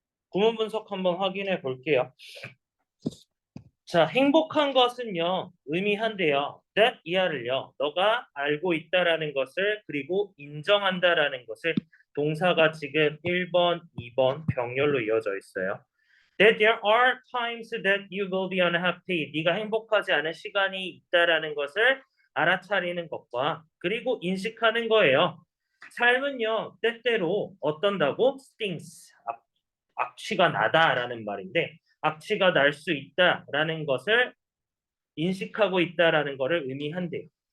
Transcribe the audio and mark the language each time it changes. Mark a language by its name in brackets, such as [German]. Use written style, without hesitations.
[Korean] 구문 분석 한번 확인해 볼게요. 자, 행복한 것은요, 의미한대요. that 이하를요, 너가 알고 있다라는 것을, 그리고 인정한다라는 것을, 동사가 지금 1번, 2번 병렬로 이어져 있어요. [English] That there are times that you will be unhappy. [Korean] 네가 행복하지 않은 시간이 있다라는 것을 알아차리는 것과, 그리고 인식하는 거예요. 삶은요, 때때로 어떤다고? stings, 악취가 나다라는 말인데, 악취가 날 수 있다라는 것을 인식하고 있다라는 것을 의미한대요.